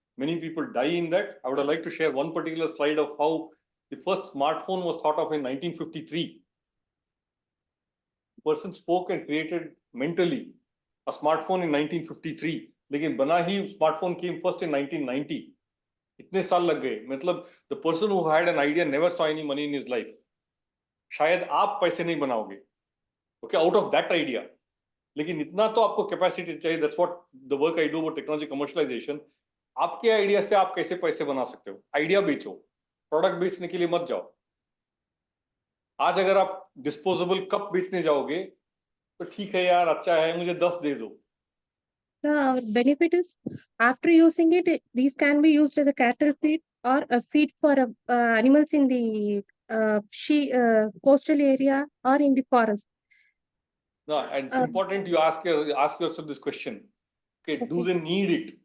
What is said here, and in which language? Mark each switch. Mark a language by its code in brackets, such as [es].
[en] Many people die in that. I would like to share one particular slide of how the first smartphone was thought of in 1953. The person spoke and created mentally a smartphone in 1953. [hi] लेकिन बना ही [en] smartphone came first in 1990. [hi] इतने साल लग गए. मतलब [en] the person who had an idea never saw any money in his life. [hi] शायद आप पैसे नहीं बनाओगे. [en] Okay, out of that idea. [hi] लेकिन इतना तो आपको कैपेसिटी चाहिए. [en] That's what the work I do about technology commercialization. [hi] आपके आइडिया से आप कैसे पैसे बना सकते हो? आइडिया बेचो, प्रोडक्ट बेचने के लिए मत जाओ. आज अगर आप डिस्पोजेबल कप बेचने जाओगे तो ठीक है यार, अच्छा है, मुझे 10 दे दो. [en] The benefit is, after using it, these can be used as a cattle feed or a feed for animals in the coastal area or in the forest. No, and it's important you ask yourself this question. Okay, do they need it?